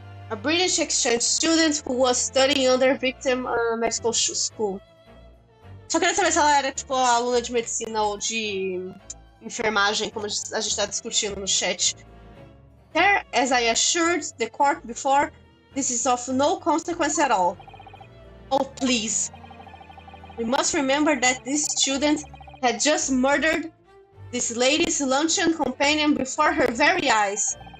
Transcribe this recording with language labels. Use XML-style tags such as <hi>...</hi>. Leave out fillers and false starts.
<en>A British exchange student who was studying under victim medical school.</en> <pt>Só queria saber se ela era, tipo, aluna de medicina ou de enfermagem, como a gente está discutindo no chat.</pt> <en>There, as I assured the court before, this is of no consequence at all. Oh, please. We must remember that this student had just murdered this lady's luncheon companion before her very eyes.</en>